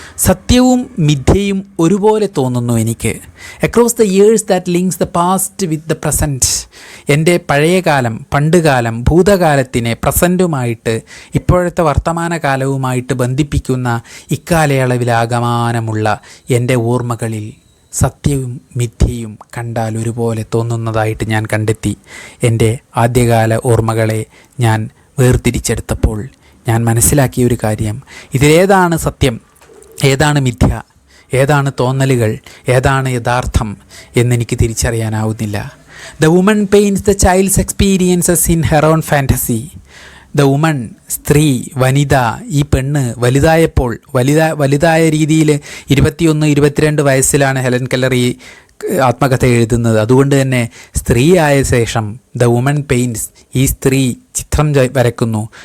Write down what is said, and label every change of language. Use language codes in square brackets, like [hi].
[ml] സത്യവും മിഥ്യയും ഒരുപോലെ തോന്നുന്നു എനിക്ക്. [en] across the years that links the past with the present. [ml] എൻ്റെ പഴയകാലം, പണ്ടുകാലം, ഭൂതകാലത്തിനെ പ്രസൻറ്റുമായിട്ട്, ഇപ്പോഴത്തെ വർത്തമാനകാലവുമായിട്ട് ബന്ധിപ്പിക്കുന്ന ഇക്കാലയളവിലാകമാനമുള്ള എൻ്റെ ഓർമ്മകളിൽ സത്യവും മിഥ്യയും കണ്ടാൽ ഒരുപോലെ തോന്നുന്നതായിട്ട് ഞാൻ കണ്ടെത്തി. എൻ്റെ ആദ്യകാല ഓർമ്മകളെ ഞാൻ വേർതിരിച്ചെടുത്തപ്പോൾ ഞാൻ മനസ്സിലാക്കിയ ഒരു കാര്യം, ഇതിലേതാണ് സത്യം, ഏതാണ് മിഥ്യ, ഏതാണ് തോന്നലുകൾ, ഏതാണ് യഥാർത്ഥം എന്നെനിക്ക് തിരിച്ചറിയാനാവുന്നില്ല. [en] The woman paints the child's experiences in her own fantasy. The woman, [ml] സ്ത്രീ, വനിത, ഈ പെണ്ണ് വലുതായപ്പോൾ, വലുതായ രീതിയിൽ 21-22 വയസ്സിലാണ് ഹെലൻ കെല്ലർ ഈ ആത്മകഥ എഴുതുന്നത്. അതുകൊണ്ട് തന്നെ സ്ത്രീയായ ശേഷം [en] the woman paints, [ml] ഈ സ്ത്രീ ചിത്രം വരയ്ക്കുന്നു.